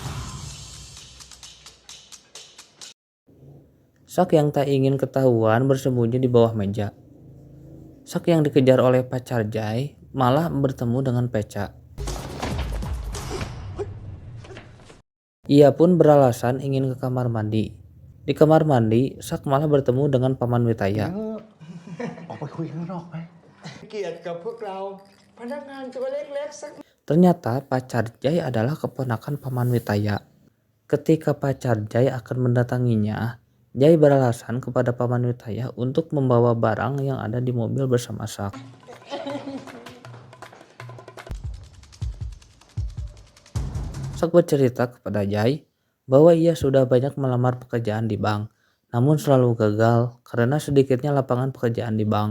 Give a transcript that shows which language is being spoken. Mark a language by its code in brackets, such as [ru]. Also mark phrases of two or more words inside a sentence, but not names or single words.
[id] Sak yang tak ingin ketahuan bersembunyi di bawah meja. Sak yang dikejar oleh pacar Jai malah bertemu dengan Peca. Ia pun beralasan ingin ke kamar mandi. Di kamar mandi, Sak malah bertemu dengan Paman Witaya. [th] ออกไปคุยข้างนอกไหมเกียรติกับพวกเราพนักงานตัวเล็กๆสัก [id] Ternyata pacar Jai adalah keponakan Paman Witaya. Ketika pacar Jai akan mendatanginya, Jai beralasan kepada Paman Witaya untuk membawa barang yang ada di mobil bersama Sak. Sak bercerita kepada Jai bahwa ia sudah banyak melamar pekerjaan di bank, namun selalu gagal karena sedikitnya lapangan pekerjaan di bank.